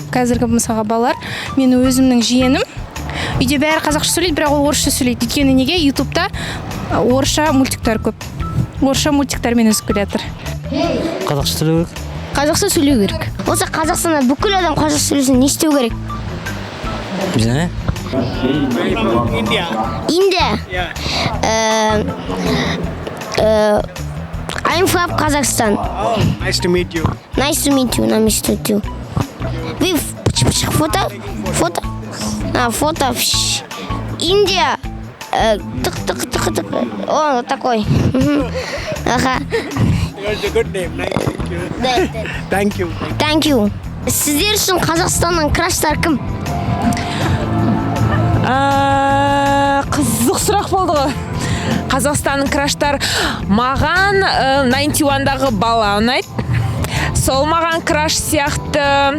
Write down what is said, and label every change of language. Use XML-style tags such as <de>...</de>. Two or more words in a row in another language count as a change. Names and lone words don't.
<kk>Қазіргі мысалға балалар, мен өзімнің жиенім үйде бәрі қазақша сөйлейді, бірақ ол орысша сөйлейді. Өйткені неге? Ютубта орысша мультиктар көп. Орысша мультиктармен өсіп келатыр. Қазақша сөйлеу керек. Қазақша сөйлеу керек. Осы Қазақстанда бүкіл адам қазақша сөйлесін, не істеу керек? Bizne?</kk> <en>From India. India. Yeah. I'm from Kazakhstan. Oh, nice to meet you. Nice to meet you. Nice to meet you. With photo? Photo?</en> <kk>Фото. Индия.</kk> <ru>Тық. О, такой. Ага.</ru> <en>It's a good name. Nice to meet you. Thank you. Thank you.</en> <kk>Сіздер үшін Қазақстанның краштар кім? Қызық сұрақ болды ғой. Қазақстанның краштар маған 91-дағы бала ұнайды. Сол маған краш сияқты.</kk>